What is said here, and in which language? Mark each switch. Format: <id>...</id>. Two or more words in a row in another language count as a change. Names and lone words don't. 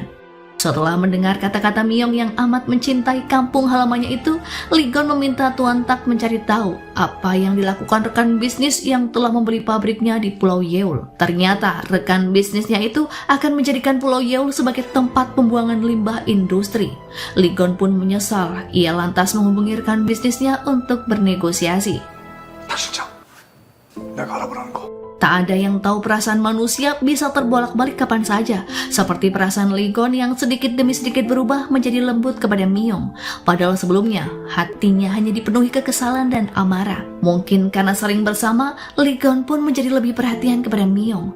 <id>Setelah mendengar kata-kata Miyong yang amat mencintai kampung halamannya itu, Ligon meminta Tuan Tak mencari tahu apa yang dilakukan rekan bisnis yang telah membeli pabriknya di Pulau Yeol. Ternyata rekan bisnisnya itu akan menjadikan Pulau Yeol sebagai tempat pembuangan limbah industri. Ligon pun menyesal, ia lantas menghubungi rekan bisnisnya untuk bernegosiasi.</id> <ko>다시자. 내가 알아보라는 거.</ko> <id>Tak ada yang tahu perasaan manusia bisa terbolak-balik kapan saja, seperti perasaan Ligon yang sedikit demi sedikit berubah menjadi lembut kepada Miyong. Padahal sebelumnya, hatinya hanya dipenuhi kekesalan dan amarah. Mungkin karena sering bersama, Ligon pun menjadi lebih perhatian kepada Miyong.</id>